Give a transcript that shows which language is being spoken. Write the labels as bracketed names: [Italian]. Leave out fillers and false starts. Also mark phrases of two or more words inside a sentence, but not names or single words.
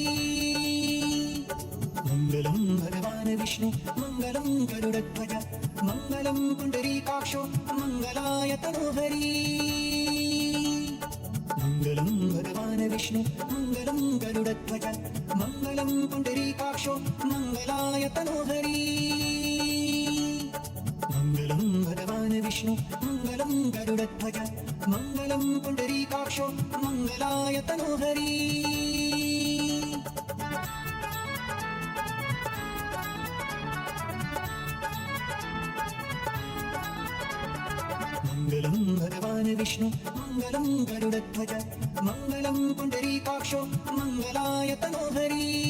[Sanskrit] മംഗളം ഭഗവാൻ വിഷ്ണു മംഗളം ഗരുഡധ്വജ മംഗളം പുണ്ടരീകാക്ഷോ മംഗളായ തനോഹരി മംഗളം ഭഗവാൻ വിഷ്ണു മംഗളം ഗരുഡധ്വജ മംഗളം പുണ്ടരീകാക്ഷോ മംഗളായ തനോഹരി मङ्गलं भगवान् विष्णु मङ्गलं गरुडध्वज मङ्गलं पुण्डरीकाक्षो मङ्गलाय तनोहरी मङ्गलं भगवान् विष्णु मङ्गलं गरुडध्वज मङ्गलं पुण्डरीकाक्षो मङ्गलाय तनोहरी